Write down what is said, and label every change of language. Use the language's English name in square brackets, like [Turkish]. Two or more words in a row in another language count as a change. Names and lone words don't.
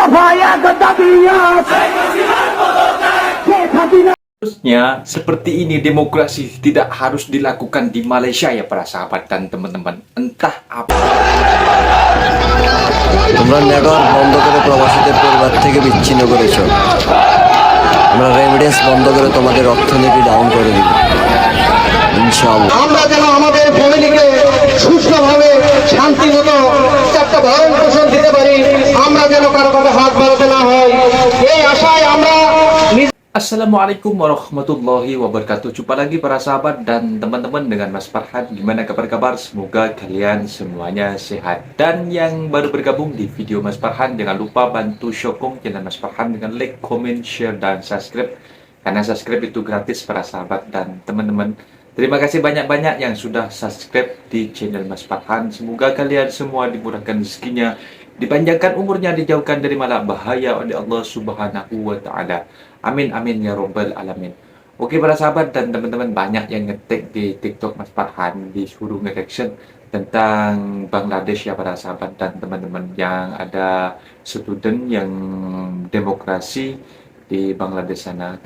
[Indonesian] Harusnya seperti ini demokrasi tidak harus dilakukan di Malaysia ya para sahabat dan teman-teman. Entah apa. [Bangla] তোমরা নেটওয়ার্ক বন্ধ করে প্রবাসীদের পরিবার থেকে বিচ্ছিন্ন করেছো। আমরা রেমিডেন্স বন্ধ করে তোমাদের অর্থনীতি ডাউন করে দিব ইনশাআল্লাহ। আমরা যেন আমাদের ফ্যামিলিকে সুস্থভাবে শান্তিমতো একটা ভরণ পোষণ দিতে পারি, আমরা যেন কারো কারো হাত বাড়াতে না হয়, এই আশায় আমরা [Arabic] السلام عليكم ورحمة الله وبركاته. [Indonesian] Jumpa lagi para sahabat dan teman-teman dengan Mas Farhan. Gimana kabar-kabar? Semoga kalian semuanya sehat. Dan yang baru bergabung di video Mas Farhan, jangan lupa bantu sokong channel Mas Farhan dengan [English] like, comment, share, [Indonesian] dan subscribe. Karena subscribe itu gratis para sahabat dan teman-teman. Terima kasih banyak-banyak yang sudah subscribe di channel Mas Farhan. Semoga kalian semua dimurahkan rezekinya, dipanjangkan umurnya, dijauhkan dari bahaya oleh Allah [Arabic] سبحانه وتعالى. آمين آمين يا رب العالمين. [Indonesian] Oke para sahabat dan teman-teman, banyak yang ngetik di TikTok Mas Farhan disuruh nge-reaction tentang Bangladesh ya para sahabat dan teman-teman, yang ada student yang demokrasi di Bangladesh sana.